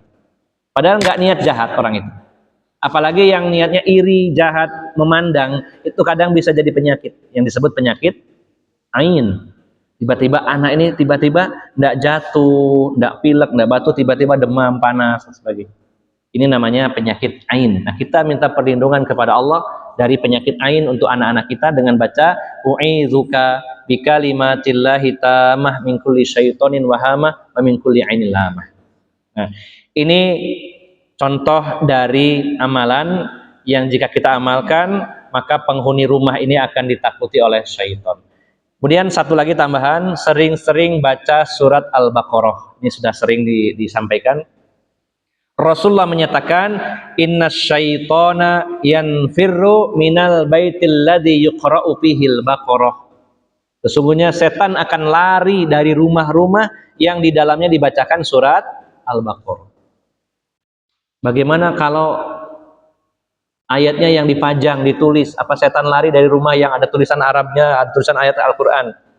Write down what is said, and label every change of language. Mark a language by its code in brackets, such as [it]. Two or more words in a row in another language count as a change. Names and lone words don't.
[id] Padahal nggak niat jahat orang itu. Apalagi yang niatnya iri, jahat, memandang, itu kadang bisa jadi penyakit, yang disebut penyakit ain. Tiba-tiba anak ini tiba-tiba nggak jatuh, nggak pilek, nggak batuk, tiba-tiba demam, panas, dan sebagainya. Ini namanya penyakit ain. Nah, kita minta perlindungan kepada Allah dari penyakit ain untuk anak-anak kita dengan baca [ar] أعيذك بكلمات الله التامة من كل شيطان وهامة ومن كل عين لامة. [id] Nah, ini contoh dari amalan yang jika kita amalkan maka penghuni rumah ini akan ditakuti oleh syaitan. Kemudian satu lagi tambahan, sering-sering baca surat Al-Baqarah. Ini sudah sering disampaikan. Rasulullah menyatakan [ar] إن الشيطان ينفر من البيت الذي يقرأ فيه البقرة. [id] Sesungguhnya setan akan lari dari rumah-rumah yang di dalamnya dibacakan surat Al-Baqarah. Bagaimana kalau ayatnya yang dipajang, ditulis? Apa setan lari dari rumah yang ada tulisan Arabnya, ada tulisan ayat Al-Quran?